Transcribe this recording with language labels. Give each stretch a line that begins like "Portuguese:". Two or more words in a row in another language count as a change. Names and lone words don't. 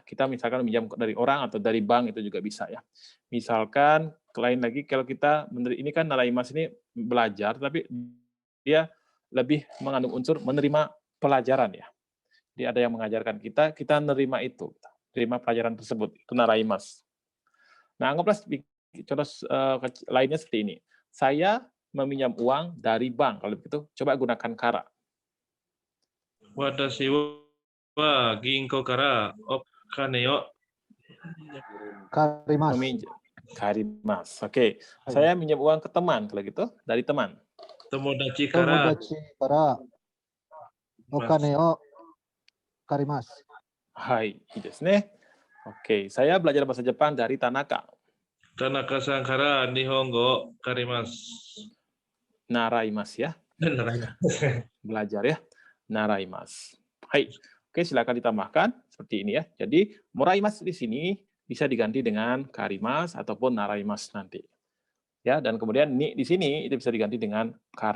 Indonesian: Kita misalkan meminjam dari orang atau dari bank itu juga bisa ya. Misalkan lain lagi kalau kita ini kan naraimas ini belajar tapi dia lebih mengandung unsur menerima pelajaran ya. Jadi ada yang mengajarkan kita menerima itu, terima pelajaran tersebut, itu naraimas. Nah, anggaplah contoh lainnya seperti ini. Saya meminjam uang dari bank, kalau begitu coba gunakan kara.
Japanese: Watashi wa ginko kara okane o Karimas. Karimas.
Indonesian: Oke. Saya minjam uang ke teman, kalau gitu dari teman.
Japanese: tomodachi kara Tomodachi kara okane o karimas. Hai, いいですね.
Indonesian: Oke, saya belajar bahasa Jepang dari Tanaka.
Japanese: Tanaka-san kara nihongo o karimasu.
Indonesian: Naraimas ya. Belajar ya.
Japanese: Naraimas. Hai.
Indonesian: Oke, silakan ditambahkan seperti ini ya. Jadi, moraimas di sini bisa diganti dengan karimas ataupun naraimas nanti. Ya, dan kemudian ni di sini itu bisa diganti dengan kara.